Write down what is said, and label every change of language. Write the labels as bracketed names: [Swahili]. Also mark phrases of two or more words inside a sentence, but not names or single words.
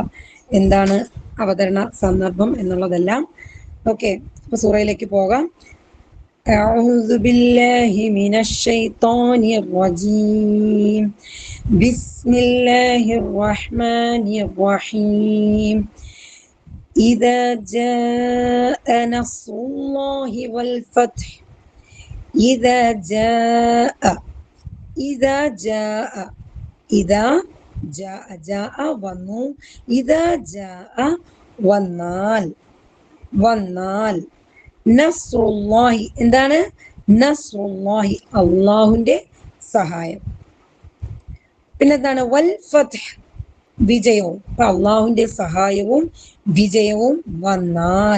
[Malayalam] എന്താണ് അവതരണ സന്ദർഭം എന്നുള്ളതെല്ലാം. ഓക്കെ, അപ്പൊ സൂറയിലേക്ക് പോകാം. [Arabic] أعوذ بالله من الشيطان الرجيم. بسم الله الرحمن الرحيم. إذا جاء نصر الله والفتح. إذا جاء വന്നു. إذا جاء വന്നാൽ. [Malayalam] നസ്റുല്ലാഹി, എന്താണ് നസ്റുല്ലാഹി? അള്ളാഹുവിന്റെ സഹായം. പിന്നെന്താണ് [Arabic] والفتح, [Malayalam] വിജയവും. അപ്പൊ അള്ളാഹുവിന്റെ സഹായവും വിജയവും വന്നാൽ.